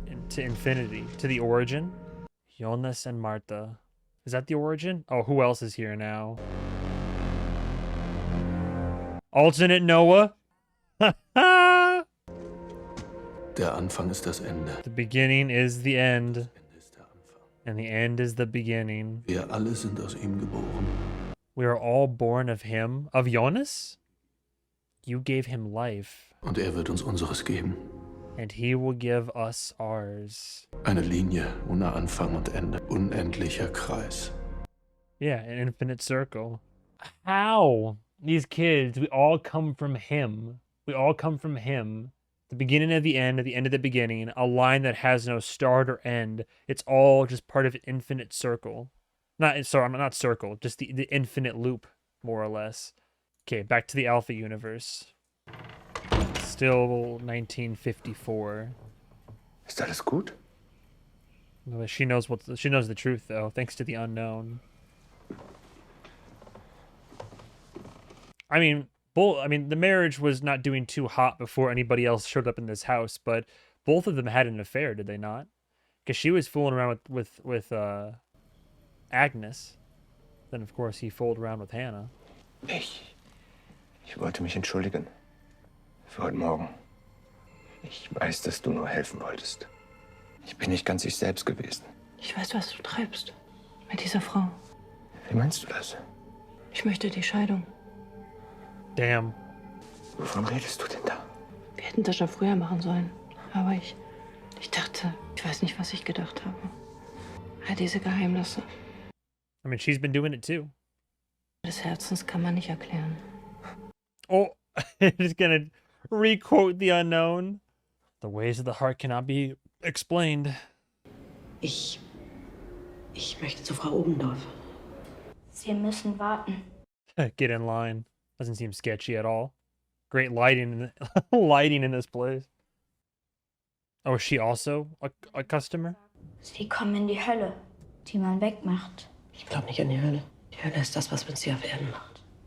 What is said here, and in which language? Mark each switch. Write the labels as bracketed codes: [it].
[en] To infinity. To the origin. Jonas and Martha. Is that the origin? Oh, who else is here now? Alternate Noah? [de] Der Anfang ist das Ende. [en] The beginning is the end. And the end is the beginning. [de] Wir alle sind aus ihm geboren. [en] We are all born of him. Of Jonas? You gave him life. [de] Und wird uns unseres geben. [en] And he will give us ours. [de] Eine Linie ohne Anfang und Ende. Unendlicher Kreis. [en] Yeah, an infinite circle. How? These kids, we all come from him. We all come from him. The beginning of the end of the beginning, a line that has no start or end. It's all just part of an infinite circle. Not circle, just the infinite loop, more or less. Okay, back to the Alpha universe. Still 1954. [de] Ist alles gut? [en] She knows the truth though, thanks to the unknown. I mean, the marriage was not doing too hot before anybody else showed up in this house, but both of them had an affair, did they not? Because she was fooling around with Agnes. Then of course he fooled around with Hannah. [de] Ich wollte mich entschuldigen. Für heute Morgen. Ich weiß, dass du nur helfen wolltest. Ich bin nicht ganz ich selbst gewesen. Ich weiß, was du treibst. Mit dieser Frau. Wie meinst du das? Ich möchte die Scheidung. [en] Damn. [de] Wovon redest du denn da? Wir hätten das schon früher machen sollen. Aber ich dachte, ich weiß nicht, was ich gedacht habe. All diese Geheimnisse. [en] I mean, she's been doing it too. [de] Des Herzens kann man nicht erklären. [en] Oh, just gonna re-quote the unknown. The ways of the heart cannot be explained. [de] Ich möchte zu Frau Obendorf. Sie müssen warten. [en] Get in line. Doesn't seem sketchy at all. Great lighting, lighting in this place. Oh, is she also a customer? [de] Sie kommen in die Hölle, die man wegmacht. Ich glaube nicht an die Hölle. Die Hölle ist das, was uns hier auf Erden macht.